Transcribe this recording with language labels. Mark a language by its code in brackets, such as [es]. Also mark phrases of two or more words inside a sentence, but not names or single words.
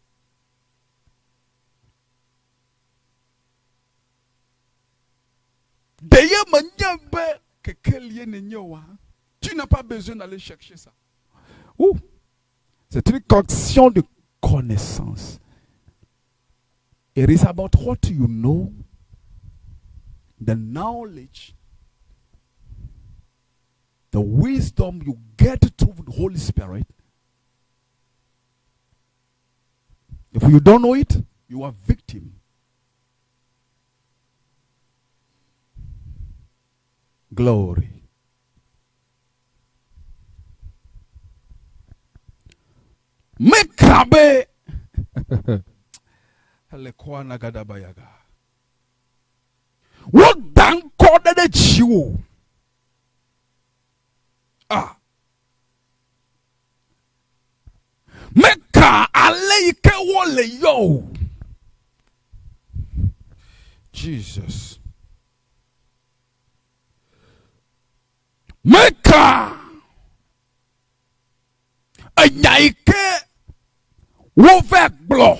[fr] Tu n'as pas besoin d'aller chercher ça. C'est une connexion de connaissance. [en] It is about what you know, the knowledge, the wisdom you get through the Holy Spirit. If you don't know it, you are victim. Glory. Mekabe. Lekwana gadabayaga. What dan koda de chiwo? Ah. Meka aleike wole yo. Jesus. Meka anyaike wovek blo.